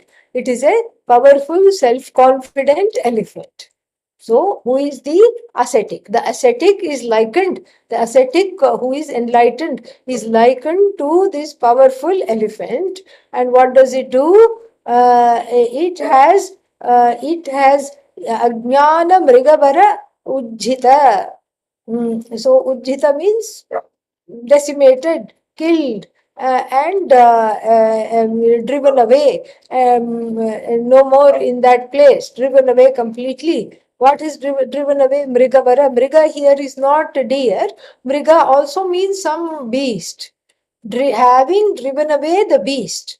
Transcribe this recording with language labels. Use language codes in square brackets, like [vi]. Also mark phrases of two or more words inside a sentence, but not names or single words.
[en] It is a powerful, self-confident elephant. So, who is the ascetic? The ascetic is likened, the ascetic who is enlightened is likened to this powerful elephant. And what does it do? It has [sa] ajnana mrigavara ujjita. [en] So, ujjita means decimated, killed, and driven away. No more in that place, driven away completely. What is driven away? Mrigavara. Mriga here is not deer. Mriga also means some beast. Having driven away the beast.